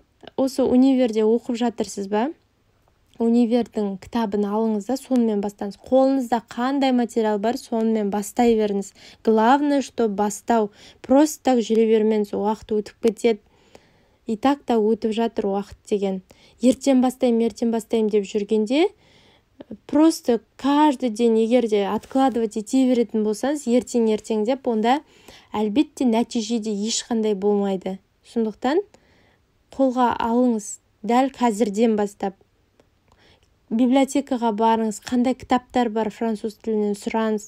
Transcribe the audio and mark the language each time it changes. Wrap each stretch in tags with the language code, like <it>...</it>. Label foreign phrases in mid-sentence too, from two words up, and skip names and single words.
<kk>Осы универде оқып жатырсыз ба? Универдің кітабын алыңыз да, сонымен бастаңыз. Қолыңызда қандай материал бар, сонымен бастай беріңіз.</kk> <ru>Главное, что бастау. Просто так</ru> <kk>жүре бермеңіз, уақыт өтіп кетеді.</kk> <ru>И так</ru> <kk>та өтіп жатыр уақыт деген. Ертең бастайым деп жүргенде,</kk> <ru>просто каждый день</ru> <kk>егер де откладывать ете беретін болсаңыз, ертең деп, онда әлбетте нәтижеде ешқандай болмайды. Сондықтан қолға алыңыз, дәл қазірден бастап. Библиотекаға барыңыз, қандай кітаптар бар француз тілінен сұраңыз.</kk>